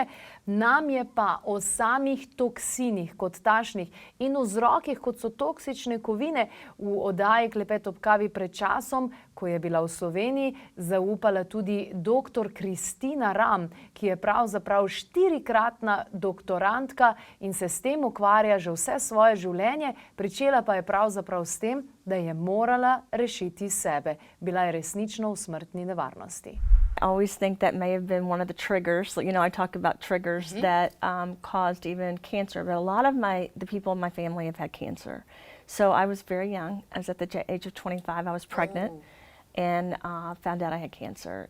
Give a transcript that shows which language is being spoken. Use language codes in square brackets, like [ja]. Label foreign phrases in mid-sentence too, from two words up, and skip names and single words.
[sl] Nam je pa o samih toksinih kot takšnih in vzrokih, kot so toksične kovine, v oddaji Klepet ob kavi pred časom, ko je bila v Sloveniji, zaupala tudi dr. Kristina Ram, ki je pravzaprav 4-kratna doktorantka in se s tem ukvarja že vse svoje življenje, pričela pa je pravzaprav s tem, da je morala rešiti sebe. Bila je resnično v smrtni nevarnosti. [en] I always think that may have been one of the triggers. You know, I talk about triggers that caused even cancer, but a lot of the people in my family have had cancer. So I was very young. I was at the age of 25. I was pregnant and found out I had cancer.